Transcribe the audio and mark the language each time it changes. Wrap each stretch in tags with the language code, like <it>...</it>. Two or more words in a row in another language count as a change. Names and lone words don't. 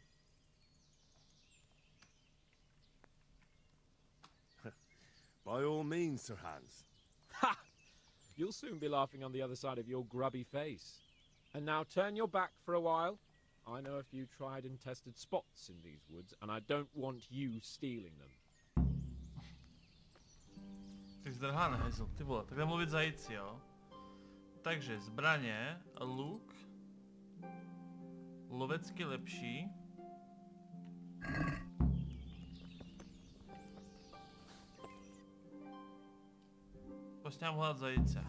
<en>By all means, Sir Hans. Ha! You'll soon be laughing on the other side of your grubby face. And now turn your back for a while. I know a few tried and tested spots in these woods, and I don't want you stealing them.</en> <cs>Ty zdrháne, hejzl, ty vole, takhle mluvit zajíci, jo. Takže zbraně, luk, lovecky lepší. Prostě mám hledat zajíce.</cs>